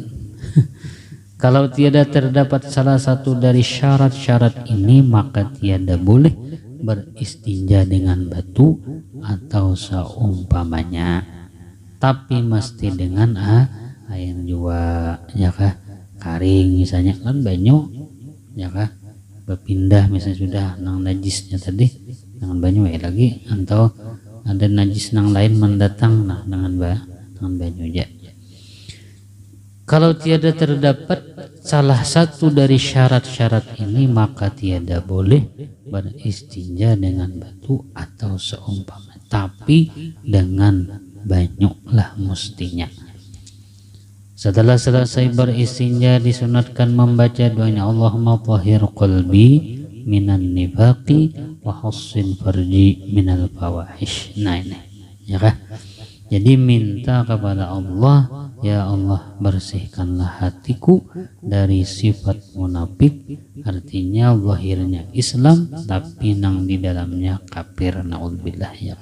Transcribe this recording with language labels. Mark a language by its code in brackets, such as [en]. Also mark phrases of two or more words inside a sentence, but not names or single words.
[bjn] Kalau tiada terdapat salah satu dari syarat-syarat ini maka tiada boleh beristinja dengan batu atau seumpamanya, tapi mesti dengan air juga ya kah, karing misalnya kan banyu ya kah, berpindah misalnya sudah nang najisnya tadi dengan banyu lagi atau ada najis nang lain mendatang nah dengan banyu aja. Kalau tiada terdapat salah satu dari syarat-syarat ini maka tiada boleh beristinja dengan batu atau seumpama, tapi dengan banyu lah mustinya. Setelah selesai beristinja disunatkan membaca doanya [ar] اللهم طهر قلبي من النفاق وحصن فرجي من الفواحش. [bjn] Nah ini ya kah? Jadi minta kepada Allah, ya Allah bersihkanlah hatiku dari sifat munafik, artinya zahirnya Islam tapi nang di dalamnya kafir, naudzubillah ya.